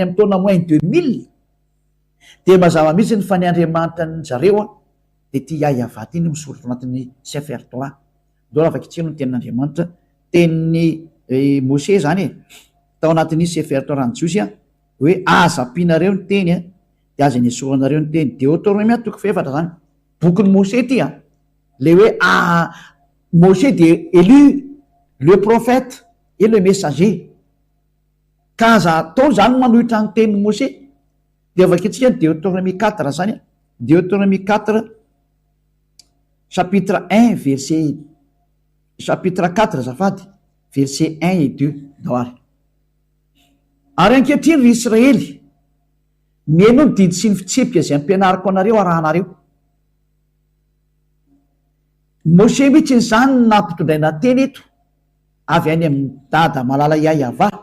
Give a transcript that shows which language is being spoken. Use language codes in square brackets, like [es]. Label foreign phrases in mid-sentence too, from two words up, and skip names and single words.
[mg] amin'ny taona moins 2000 de mazava mihitsiny fa ny Andriamanitra ny zareo a de ty YAHVAH ty ny misoratra anatin'ny sefertora do afaka itsino ny tenin'Andriamanitra tenin'ny Moshe zany tao anatin'ny sefertora ny jiosy a hoe azapinareo ny teny a de aza ny esoranareo ny teny Deutéronome toko fefatra zany bokin'ny Moshe ty a le hoe Moshe de [fr] élu le prophète et le messager [mg] ka aza tao zany manohitra ny tenin'ny Moshe de avaketsika Deutéronomie 4 zany a, Deutéronomie 4 [fr] chapitre 1 verset chapitre 4 [mg] zafady [fr] verset 1 et 2 [mg] daoary. Ary ankehitriny ry Israely, meno ny didy sy ny fitsipika zay ampianariko anareo arahanareo. Mose mihitsy zany nampitondraina teny eto avy any amin'ny dada malala YAHVAH.